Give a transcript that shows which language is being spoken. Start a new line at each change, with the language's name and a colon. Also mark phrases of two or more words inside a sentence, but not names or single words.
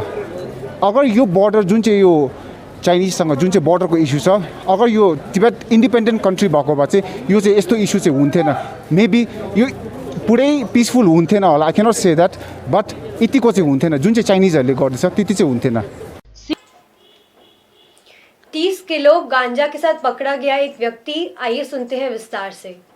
Nepali: अगर यो बोर्डर जुन चाहिँ यो चाइनिजसँग जुन चाहिँ बोर्डरको इस्यु छ, अगर यो तिब्बत
English: independent country
Nepali: भएको भए चाहिँ यो चाहिँ यस्तो इस्यु चाहिँ हुन्थेन, मेबी यो पुरै पिसफुल हुन्थेन होला,
English: I can't say that,
Nepali: बट यतिको चाहिँ हुन्थेन, जुन चाहिँ चाइनिजहरूले गर्दैछ त्यति चाहिँ हुन्थेन।
Hindi: 30 किलो गांजा के साथ पकड़ा गया एक व्यक्ति, आइए सुनते हैं विस्तार से।